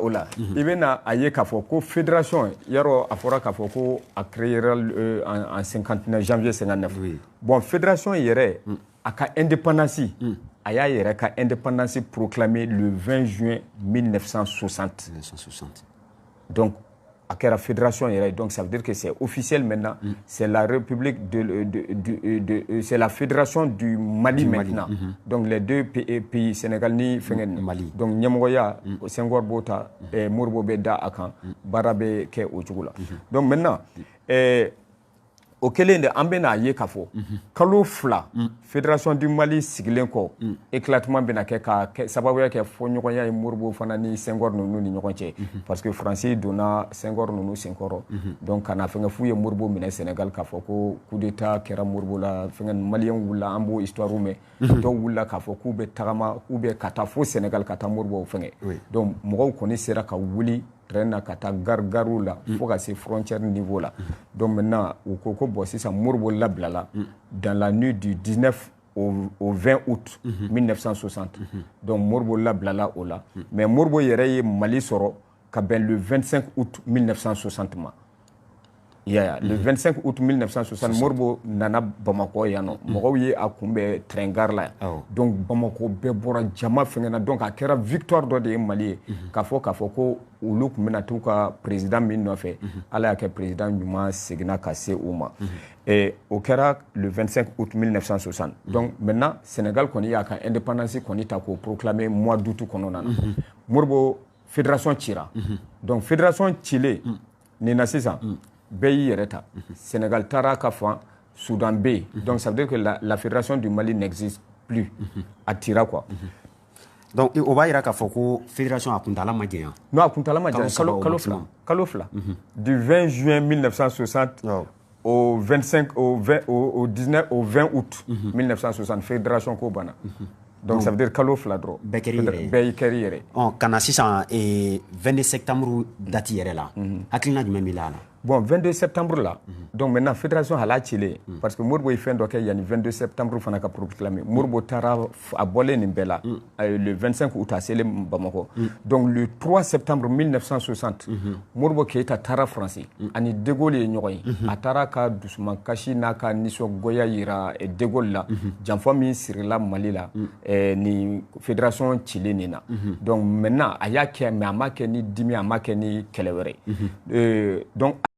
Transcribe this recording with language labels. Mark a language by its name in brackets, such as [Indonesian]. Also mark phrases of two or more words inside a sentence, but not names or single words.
[Bambara] o la i bɛna a ye k'a fɔ ko fédération yarɔ a fɔra k'a fɔ ko a créera en 59 janvier 59 bon fédération yɛrɛ a ka indépendance a y'a yɛrɛ ka indépendance [French] proclamée le 20 juin 1960 [Bambara] donc a kɛra fédération yɛrɛ [French] donc ça veut dire que c'est officiel maintenant c'est la république c'est la fédération du Mali maintenant donc les deux pays [Bambara] Sénégal ni fɛngɛ Mali donc ɲɛmɔgɔya Senghor b'o ta Modibo bɛ da a kan baara bɛ kɛ o cogo la [French] donc maintenant [Bambara] o kelen de an bɛna ye k'a fɔ kalo fila [French] fédération du Mali [Bambara] sigilen kɔ éclatement bɛna kɛ ka sababuya kɛ fɔɲɔgɔnya ye Modibo fana ni Senghor ninnu ni ɲɔgɔn cɛ [French] parce que [Bambara] France donna Senghor ninnu senkɔrɔ donc kana fɛngɛ f'u ye Modibo minɛ Sénégal k'a fɔ ko [French] coup d'état [Bambara] kɛra Modibo la fɛngɛ Maliyɛn wulila an b'o histoire mɛn dɔw wulila k'a fɔ k'u bɛ tagama [French] ou bien [Bambara] ka taa fo Sénégal ka taa Modibo fɛngɛ donc mɔgɔw kɔni sera ka wuli train na ka taa gariw la fo ka se frontière niveau la [French] donc maintenant [Bambara] u ko ko bon sisan Modibo labilala [French] dans la nuit du 19 au 20 août 1960 [Bambara] donc Modibo labilala o la mais Modibo yɛrɛ ye Mali sɔrɔ ka bɛn [French] le 25 août 1960 [Bambara] ma. [French] Le 25 août 1960 [Bambara] Moribo nana Bamako yan nɔ mɔgɔw ye a kunbɛn train gare la donc Bamako bɛɛ bɔra jama fɛngɛna donc a kɛra victoire dɔ de ye Mali ye k'a fɔ ko olu tun bɛna t'u ka président min nɔfɛ Ala y'a kɛ président ɲuman seginna ka se u ma o kɛra [French] le 25 août 1960 donc maintenant [Bambara] Sénégal kɔni y'a ka indépendance kɔni ta k'o proclamer [French] mois d'août [Bambara] kɔnɔna na Moribo fédération cira donc fédération cilen nin na sisan bɛɛ y'i yɛrɛ ta Sénégal taara ka fan Soudan bɛ yen [French] donc ça veut dire que la fédération du Mali n'existe plus [Bambara] a tira quoi donc o b'a yira k'a fɔ ko fédération a kuntala ma janya non a kuntala ma janya kalo fila [French] du 20 juin 1960 au 20 août 1960 [Bambara] fédération ko banna [French] donc ça veut dire [Bambara] kalo fila dɔrɔn bɛɛ y'i kɛri yɛrɛ ka na sisan 22 septembre date yɛrɛ la hakilina jumɛn b'i la bon 22 septembre là [French] donc maintenant [Bambara] fédération hala cilen parce que Moribo ye fɛn dɔ kɛ yani 22 septembre fana ka proclamer Moribo taara a bɔlen nin bɛɛ la [French] le 25 août [Bambara] a selen Bamako donc [French] le 3 septembre 1960 [Bambara] Moribo Keita taara France ani De Gaulle ye ɲɔgɔn ye a taara ka dusumankasi n'a ka nisɔngoya yira De Gaulle la janfa min sirila Mali la ni fédération cilen nin na [French] donc maintenant [Bambara] a y'a kɛ mais a ma kɛ ni dimi a ma kɛ ni kɛlɛ wɛrɛ donc